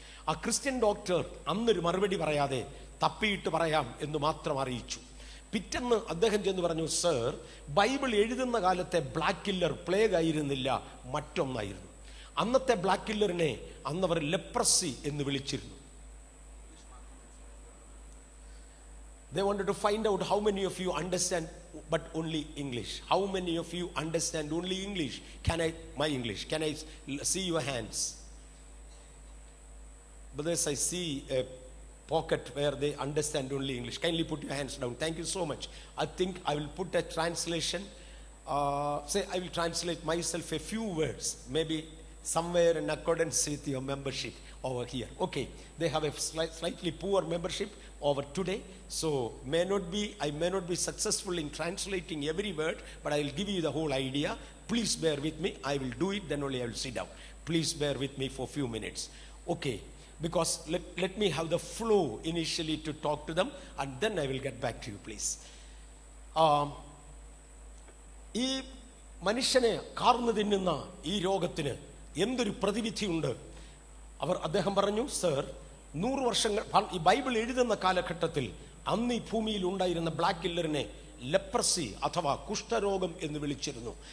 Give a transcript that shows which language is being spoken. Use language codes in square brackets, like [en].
[ml] ആ Christian doctor അന്നൊരു മറുപടി പറയാതെ തപ്പിയിട്ട് പറയാം എന്ന് മാത്രം അറിയിച്ചു. പിറ്റേന്ന് അദ്ദേഹം ചെന്ന് പറഞ്ഞു, സർ, ബൈബിൾ എഴുതുന്ന കാലത്തെ ബ്ലാക്ക് കില്ലർ പ്ലേഗ് ആയിരുന്നില്ല, മറ്റൊന്നായിരുന്നു. അന്നത്തെ ബ്ലാക്ക് കില്ലറിനെ അന്നവർ ലെപ്രസി എന്ന് വിളിച്ചിരുന്നു. [en] They wanted to find out how many of you understand but only English. How many of you understand only English? My English? Can I see your hands? Brothers, I see a pocket where they understand only English. Kindly put your hands down. Thank you so much. I think I will put a translation. I will translate myself a few words, maybe somewhere in accordance with your membership over here. Okay, they have a slightly poor membership over today, so I may not be successful in translating every word, but I will give you the whole idea. Please bear with me. I will do it, then only I will sit down. Please bear with me for a few minutes. Okay, because let me have the flow initially to talk to them, and then I will get back to you, please. [ml] ഈ മനുഷ്യനെ കാർന്നു തിന്നുന്ന ഈ രോഗത്തിന് എന്തൊരു പ്രതിവിധിയുണ്ട്? അദ്ദേഹം പറഞ്ഞു, sir, 100 വർഷങ്ങൾ ഈ ബൈബിൾ എഴുതുന്ന കാലഘട്ടത്തിൽ അന്ന് ഈ ഭൂമിയിൽ ഉണ്ടായിരുന്ന ബ്ലാക്ക് കില്ലറിനെ ലെപ്രസി അഥവാ കുഷ്ഠരോഗം എന്ന് വിളിച്ചിരുന്നു.